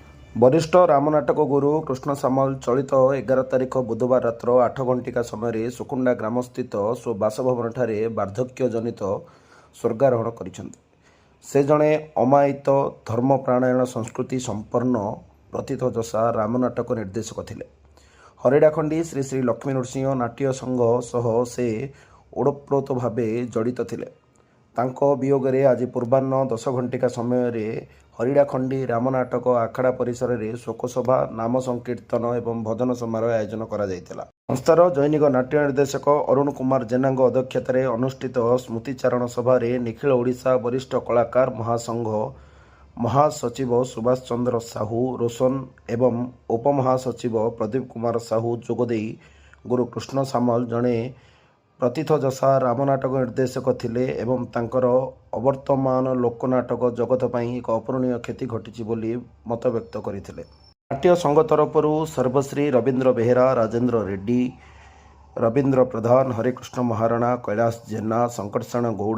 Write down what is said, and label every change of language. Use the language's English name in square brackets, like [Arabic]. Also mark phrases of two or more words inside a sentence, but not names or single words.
[Odia] ବରିଷ୍ଠ ରାମନାଟକ ଗୁରୁ କୃଷ୍ଣ ସାମଲ ଚଳିତ 11 ତାରିଖ ବୁଧବାର ରାତ୍ର 8 ଘଣ୍ଟିକା ସମୟ ସୁକୁଣ୍ଡା ଗ୍ରାମସ୍ଥିତ ସ୍ୱ ବାସଭବନ ବାର୍ଦ୍ଧକ୍ୟ ଜନିତ ସ୍ୱର୍ଗାରୋହଣ କରିଛନ୍ତି। ସେ ଜଣେ ଅମାୟିକ ଧର୍ମପରାୟଣ ସଂସ୍କୃତି ସମ୍ପନ୍ନ ପ୍ରଥିତଯଶା ରାମନାଟକ ନିର୍ଦ୍ଦେଶକ ଥିଲେ। ହରିଡାଖଣ୍ଡି ଶ୍ରୀ ଶ୍ରୀ ଲକ୍ଷ୍ମୀ ନୃସିଂହ ନାଟ୍ୟ ସଂଘ ସହ ସେ ଓତପ୍ରୋତ ଭାବେ ଜଡ଼ିତ ଥିଲେ। ତାଙ୍କ ବିୟୋଗରେ ଆଜି ପୂର୍ବାହ୍ନ 10 ଘଣ୍ଟିକା ସମୟ ହରିଡାଖଣ୍ଡି ରାମନାଟକ ଆଖଡ଼ା ପରିସର ରେ ଶୋକସଭା ନାମ ସଙ୍କୀର୍ତ୍ତନ ଏବଂ ଭଜନ ସମାରୋହ ଆୟୋଜନ କରା ଯାଇଥିଲା। ସଂସ୍ଥାର ଦୈନିକ ନାଟ୍ୟ ନିର୍ଦ୍ଦେଶକ ଅରୁଣ କୁମାର ଜେନା ଅଧ୍ୟକ୍ଷତାରେ ଅନୁଷ୍ଠିତ ସ୍ମୃତିଚାରଣ ସଭା ନିଖିଳ ଓଡ଼ିଶା ବରିଷ୍ଠ କଳାକାର ମହାସଂଘ ମହାସଚିବ ସୁଭାଷ ଚନ୍ଦ୍ର ସାହୁ ରୋଶନ ଏବଂ ଉପମହାସଚିବ ପ୍ରଦୀପ କୁମାର ସାହୁ ଯୋଗଦେଇ ଗୁରୁ କୃଷ୍ଣ ସାମଲ ଜଣେ ପ୍ରଥିତଯଶା ରାମନାଟକ ନିର୍ଦ୍ଦେଶକ ଥିଲେ ଏବଂ ତାଙ୍କର ଅବର୍ତ୍ତମାନ ଲୋକନାଟକ ଜଗତ ପାଇଁ ଏକ ଅପୂରଣୀୟ କ୍ଷତି ଘଟି ବୋଲି ମତ ବ୍ୟକ୍ତ କରିଥିଲେ। ନାଟ୍ୟ ସଂଘ ତରଫରୁ ସର୍ବଶ୍ରୀ ରବୀନ୍ଦ୍ର ବେହେରା, ରାଜେନ୍ଦ୍ର ରେଡ୍ଡି, ରବୀନ୍ଦ୍ର ପ୍ରଧାନ, ହରିକୃଷ୍ଣ ମହାରଣା, कैलाश जेना, संकटसाण गौड़,